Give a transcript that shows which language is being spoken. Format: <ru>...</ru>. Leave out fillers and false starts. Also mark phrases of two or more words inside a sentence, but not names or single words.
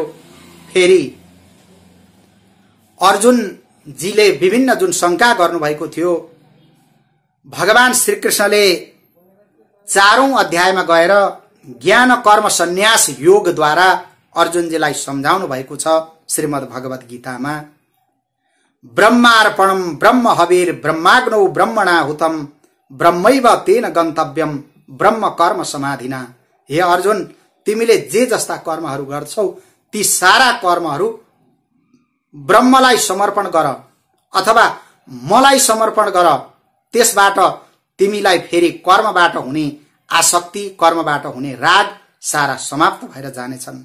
<ne>फेरि अर्जुनजीले विभिन्न जुन शंका गर्नुभएको थियो, भगवान श्रीकृष्णले चारौं अध्यायमा गएर ज्ञान कर्म सन्यास योगद्वारा अर्जुनजीलाई सम्झाउनु भएको छ।</ne> <sa>श्रीमद् भगवत गीतामा ब्रह्मार्पणम ब्रह्म हविर ब्रह्माग्नौ ब्रह्मणा हुतम ब्रह्मैव तेन गन्तव्यम ब्रह्म कर्म समाधिना।</sa> <ne>हे अर्जुन, तिमीले जे जस्ता कर्महरू गर्छौ ती सारा कर्महरू ब्रह्मलाई समर्पण गर अथवा मलाई समर्पण गर। त्यसबाट तिमीलाई फेरि कर्मबाट हुने आसक्ति, कर्मबाट हुने राग सारा समाप्त भएर जानेछन्।</ne>